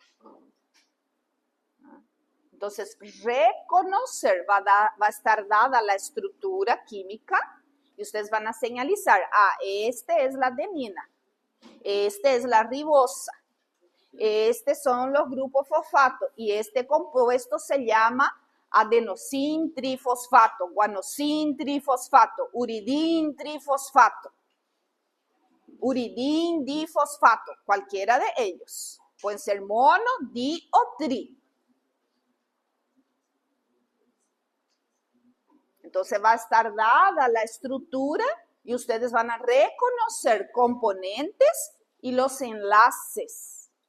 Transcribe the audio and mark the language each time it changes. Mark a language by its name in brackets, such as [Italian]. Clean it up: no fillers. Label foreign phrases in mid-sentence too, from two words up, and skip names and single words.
[Spanish] Entonces, reconocer va a estar dada la estructura química y ustedes van a señalizar, este es la adenina, este es la ribosa, estos son los grupos fosfato y este compuesto se llama adenosin trifosfato, guanosin trifosfato, uridín trifosfato, uridín difosfato, cualquiera de ellos. Pueden ser mono, di o tri. Entonces va a estar dada la estructura y ustedes van a reconocer componentes y los enlaces.